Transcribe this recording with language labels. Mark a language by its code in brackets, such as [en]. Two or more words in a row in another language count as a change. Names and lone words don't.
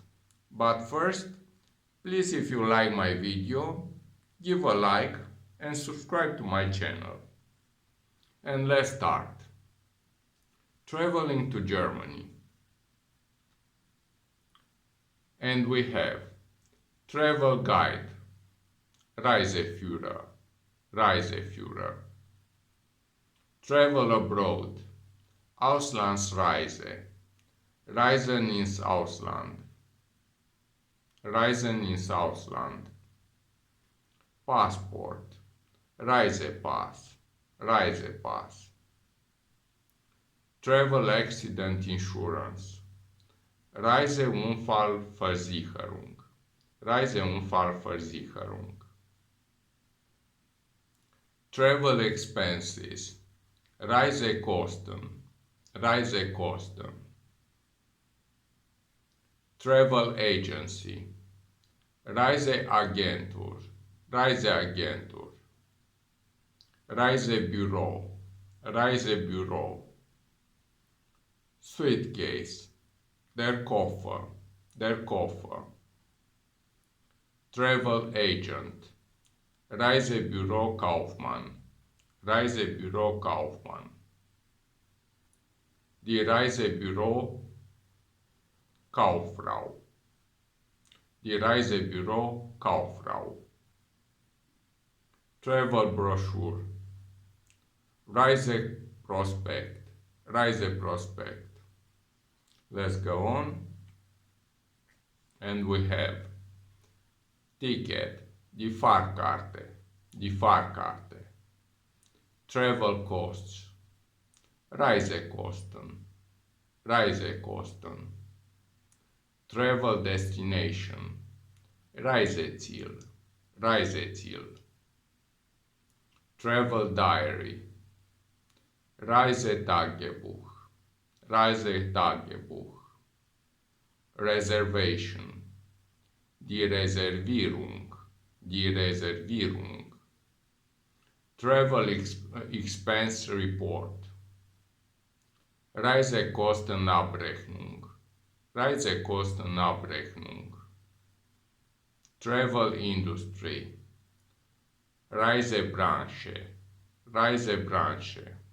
[en] But first, please if you like my video, give a like and subscribe to my channel. And let's start. Traveling to Germany. And we have travel guide, [de] Reiseführer, Reiseführer. [en] Travel abroad, [de] Auslandsreise, Reisen ins Ausland, Reisen ins Ausland. Passport, Reisepass, Reisepass. [en] Travel accident insurance, [de] Reiseunfallversicherung, Reiseunfallversicherung. [en] Travel expenses, [de] Reisekosten, Reisekosten. [en] Travel agency, [de] Reiseagentur, Reiseagentur. Reisebüro, Reisebüro. Suitcase, der Koffer, der Koffer. [en] Travel agent, [de] Reisebüro Kaufmann, Reisebüro Kaufmann. Die Reisebüro Kauffrau, die Reisebüro Kauffrau. [en] Travel brochure, [de] Reiseprospekt, Reiseprospekt. [en] Let's go on. And we have ticket, [de] die Fahrkarte, die Fahrkarte. [en] Travel costs, [de] Reisekosten, Reisekosten. [en] Travel destination, [de] Reiseziel, Reiseziel. [en] Travel diary, [de] Reisetagebuch, Reisetagebuch. Reservation, die Reservierung, die Reservierung. [en] Travel expense report, [de] Reisekostenabrechnung, Reisekostenabrechnung. [en] Travel industry, [de] Reisebranche, Reisebranche.